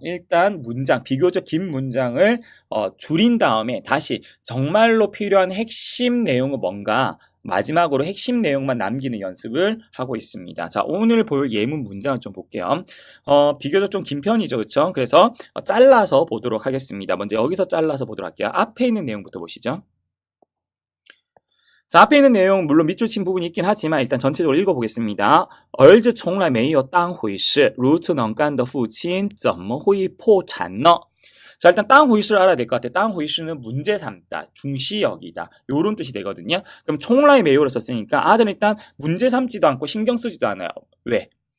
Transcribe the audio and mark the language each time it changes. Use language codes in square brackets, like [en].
[ko] 일단 비교적 긴 문장을 줄인 다음에 다시 정말로 필요한 핵심 내용은 뭔가 마지막으로 핵심 내용만 남기는 연습을 하고 있습니다. 자, 오늘 볼 예문 문장을 좀 볼게요. 비교적 좀 긴 편이죠. 그렇죠? 그래서 잘라서 보도록 하겠습니다. 먼저 여기서 잘라서 보도록 할게요. 앞에 있는 내용부터 보시죠. 자, 앞에 있는 내용 물론 밑줄 친 부분이 있긴 하지만 일단 전체적으로 읽어보겠습니다. [zh] 儿子从来没有当回事如此能干的父亲怎么会破产呢? [ko] 자, 일단 땅 호이스를 알아야 될 것 같아요. 땅 호이스는 문제 삼다, 중시 여기다 요런 뜻이 되거든요. 그럼 총라의 매요를 썼으니까 아들은 일단 문제 삼지도 않고 신경 쓰지도 않아요. 왜?